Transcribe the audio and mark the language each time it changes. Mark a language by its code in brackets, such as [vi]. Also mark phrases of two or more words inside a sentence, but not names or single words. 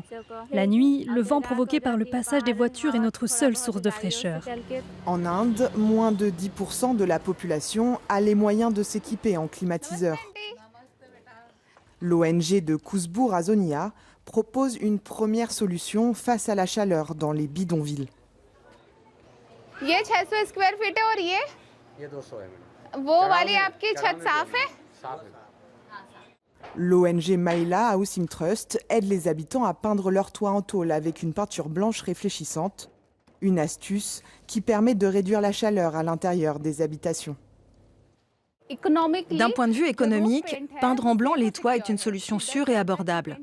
[fr] La nuit, le vent provoqué par le passage des voitures est notre seule source de fraîcheur. En Inde, moins de 10% de la population a les moyens de s'équiper en climatiseur. L'ONG de Kousbour Azonia propose une première solution face à la chaleur dans les bidonvilles. [hi] ये 600 [en] square feet [hi] है और ये 200 है मैडम वो वाली आपकी छत साफ है [fr] L'ONG Mahila Housing Trust aide les habitants à peindre leur toit en tôle avec une peinture blanche réfléchissante, une astuce qui permet de réduire la chaleur à l'intérieur des habitations. D'un point de vue économique, peindre en blanc les toits est une solution sûre et abordable.